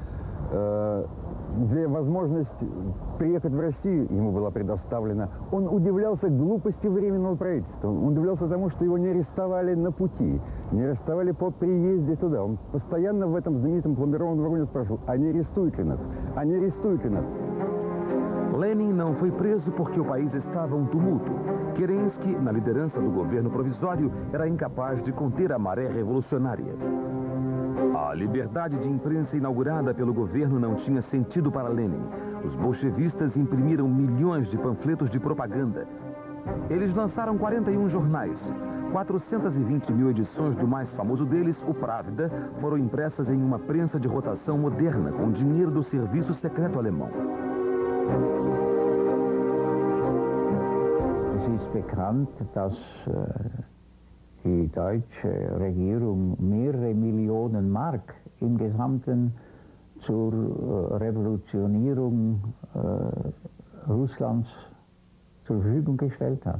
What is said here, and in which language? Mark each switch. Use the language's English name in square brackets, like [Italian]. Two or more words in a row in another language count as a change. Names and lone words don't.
[Russian] Возможность приехать в Россию ему была предоставлена. Он удивлялся глупости Временного правительства. Он удивлялся тому, что его не арестовали на пути, не арестовали по приезде туда. Он постоянно в этом знаменитом пломбированном вагоне спрашивал, а не арестуют ли нас? А не арестуют ли нас? [Portuguese] Lenin não foi preso porque o país estava um tumulto. Kerensky, na liderança do governo provisório, era incapaz de conter a maré revolucionária. A liberdade de imprensa inaugurada pelo governo não tinha sentido para Lenin. Os bolchevistas imprimiram milhões de panfletos de propaganda. Eles lançaram 41 jornais. 420 mil edições do mais famoso deles, o Pravda, foram impressas em uma prensa de rotação moderna, com dinheiro do serviço secreto alemão. [German] Es ist bekannt, dass die deutsche Regierung mehrere Millionen Mark im Gesamten zur Revolutionierung Russlands zur Verfügung gestellt hat.